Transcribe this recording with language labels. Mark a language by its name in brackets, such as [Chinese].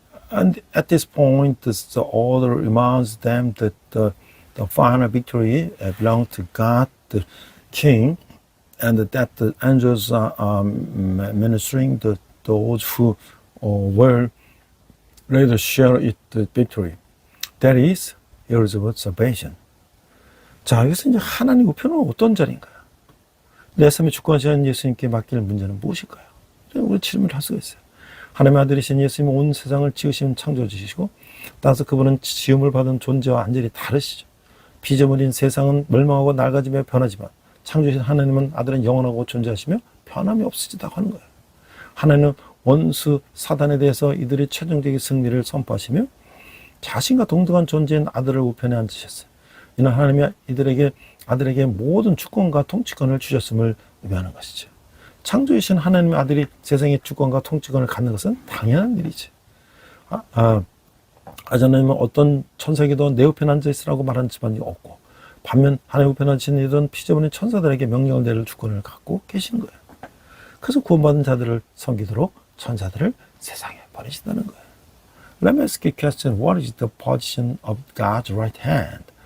[English] And at this point, the author reminds them that the final victory belongs to God, the King, and that the angels are ministering to those who will later share it the victory. That is Elizabeth's salvation. [Korean] 자, 여기서 이제 하나님 우편은 어떤 자리인가요? 내 삶의 주권자인 예수님께 맡길 문제는 무엇일까요? 우리 질문을 할 수가 있어요. 하나님의 아들이신 예수님은 온 세상을 지으신 창조주시고 따라서 그분은 지음을 받은 존재와 완전히 다르시죠. 피조물인 세상은 멸망하고 낡아지며 변하지만 창조주신 하나님은 아들은 영원하고 존재하시며 변함이 없으시다고 하는 거예요. 하나님은 원수 사단에 대해서 이들의 최종적인 승리를 선포하시며 자신과 동등한 존재인 아들을 우편에 앉으셨어요. 이는 하나님이 아들에게 모든 주권과 통치권을 주셨음을 의미하는 것이죠. 창조이신 하나님의 아들이 세상의 주권과 통치권을 갖는 것은 당연한 일이죠. 하나님은 어떤 천사에게도 내 우편에 앉아있으라고 말하는 집안이 없고 반면 하나님 우편에 앉으신 이들은 피조물인 천사들에게 명령을 내릴 주권을 갖고 계시는 거예요. 그래서 구원받은 자들을 섬기도록 천사들을 세상에 보내신다는 거예요. [English] Let me ask you a question. What is the position of God's right hand?